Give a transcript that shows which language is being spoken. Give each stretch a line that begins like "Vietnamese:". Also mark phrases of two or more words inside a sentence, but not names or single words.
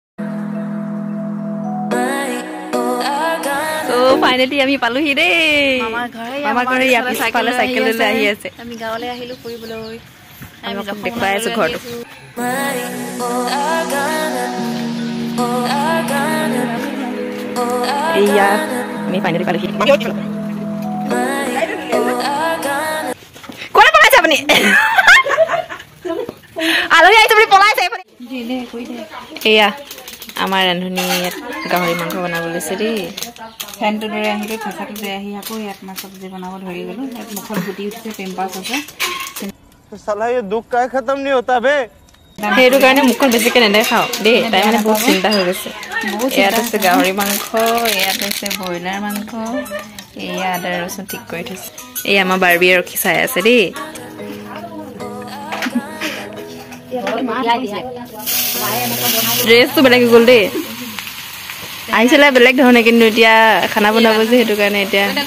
Assamese: ফাইনেলি আমি পালোহি দেই মামাৰ ঘৰে ইয়াৰ পিছফালে চাইকেল লৈ আহি আছে আমি গাঁৱলৈ আহিলো ফুৰিবলৈ আমি দেখুৱাই আছো ঘৰটো এয়া আমি ফাইনেলি পালোহি কোনে পলাইছে আপুনি আলহী আহিছে বুলি পলাইছে এয়া আমাৰ ৰান্ধনী ইয়াত গাহৰি মাংস বনাব লৈছে দেই ফেনটো দৰে আহিলে ফেঁচাটো দৰে আহি আকৌ ইয়াত মাছ চব্জি বনাব ধৰি গ'লো ইয়াত মুখত গুটি উঠিছে পেম্পাছ আছে
Hindi: साला ये दुख का खत्म नहीं होता बे
Assamese: সেইটো কাৰণে মুখখন বেছিকৈ নেদেখাওঁ দেই তাই মানে বহুত চিন্তা হৈ গৈছে ইয়াত আছে গাহৰি মাংস ইয়াত আছে ব্ৰইলাৰ মাংস এয়া আদা ৰচুন ঠিক কৰি থৈছে এই আমাৰ বাৰ্বিয়ে ৰখি চাই আছে দেই ড্ৰেছটো বেলেগ গ'ল দেই আহিছিলে বেলেগ ধৰণে কিন্তু এতিয়া খানা বনাব যে সেইটো কাৰণে এতিয়া